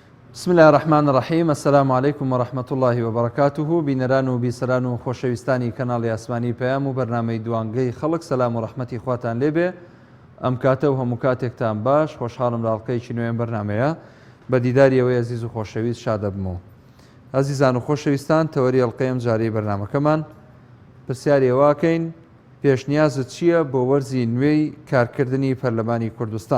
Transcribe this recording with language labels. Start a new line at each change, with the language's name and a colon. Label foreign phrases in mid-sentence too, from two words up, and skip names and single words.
Arabic: بسم الله الرحمن الرحيم. السلام عليكم ورحمة الله وبركاته.
Central Kurdish: بینەران و بیسەران و خۆشەویستانی کەناڵی ئاسمانی پەیام و بەرنامەی دوانگەی خەڵک، سەلام و ڕەحمەتی خواتان لێبێ. ئەم کاتە و هەموو کاتێکتان باش، خۆشحاڵم لە ئەڵقەیەکی نوێم بەرنامەیە بە دیداری ئەوەی عزیز و خۆشەویست شادە بمەوە. عزیزان و خۆشەویستان، تەوەری ئەڵقەیەم جارەی بەرنامەکەمان پرسیاری ئەواکەین پێشنیازت چییە بۆ وەرزی نوێی کارکردنی پەرلەمانی کوردستان؟